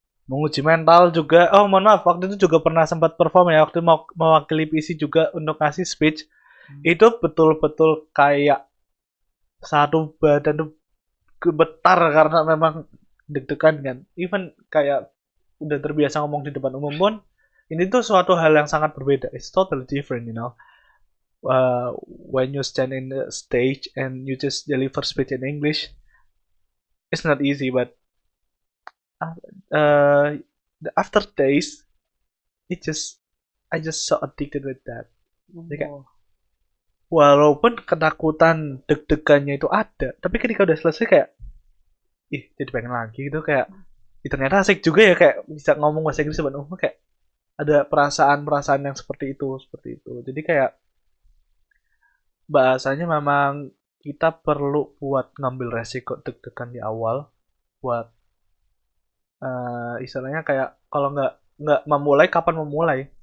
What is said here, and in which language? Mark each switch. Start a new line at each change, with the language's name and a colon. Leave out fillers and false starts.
Indonesian: menguji mental juga. Oh, mohon maaf, waktu itu juga pernah sempat perform ya, waktu mau mewakili PC juga untuk ngasih speech. Itu betul-betul kayak satu badan tuh gemetar karena memang deg-degan kan. Even kayak udah terbiasa ngomong di depan umum pun, ini tuh suatu hal yang sangat berbeda.
English: It's totally different, you know. When you stand in the stage and you just deliver speech in English, it's not easy, but the aftertaste, it just I just so addicted with that.
Indonesian: Jadi kayak, Oh, walaupun ketakutan deg-degannya itu ada, tapi ketika udah selesai kayak, ih jadi pengen lagi gitu kayak, ternyata asik juga ya kayak bisa ngomong bahasa Inggris depan umum kayak ada perasaan-perasaan yang seperti itu. Jadi kayak bahasanya memang kita perlu buat ngambil resiko deg-degan di awal buat istilahnya kayak kalau nggak memulai kapan memulai.